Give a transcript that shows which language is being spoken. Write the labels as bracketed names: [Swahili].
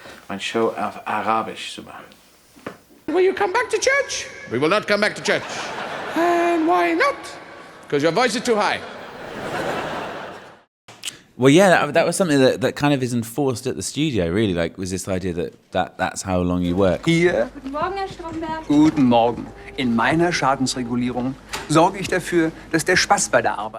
[German] Mein Show auf Arabisch zu machen. [English] Will you come back to church? We will not come back to church. And why not? because your voice is too high. Well, yeah, that was something that kind of is enforced at the studio, really. Like, was this idea that's how long you work? [German] Hier. Guten Morgen, Herr Stromberg. Guten Morgen. In meiner Schadensregulierung sorge ich dafür, dass der Spaß bei der Arbeit